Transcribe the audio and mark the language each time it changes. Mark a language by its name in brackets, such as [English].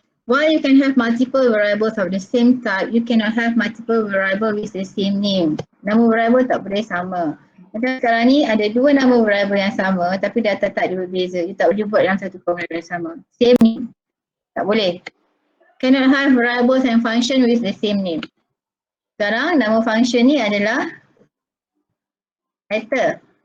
[English] While you can have multiple variables of the same type, you cannot have multiple variables with the same name. [Malay] Nama variable tak boleh sama. Macam sekarang ni ada 2 nama variable yang sama tapi data type dia berbeza. You tak boleh buat dalam satu program yang sama. [English] Same name. [Malay] Tak boleh. [English] Cannot have variables and function with the same name. [Malay] Sekarang nama function ni adalah letter.